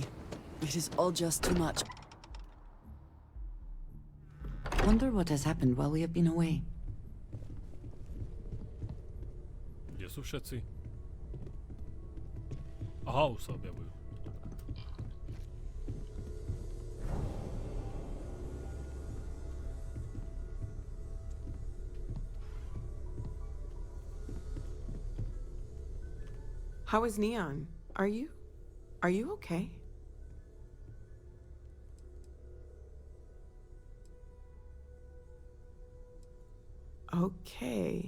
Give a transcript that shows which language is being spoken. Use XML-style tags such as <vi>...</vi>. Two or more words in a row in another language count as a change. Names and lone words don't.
<en>It is all just too much. Wonder what has happened while we have been away.</en> <sk>Kde sú všetci? Aha, už sa objavujú.</sk> <en>How is Neon? Are you okay? Okay.</en>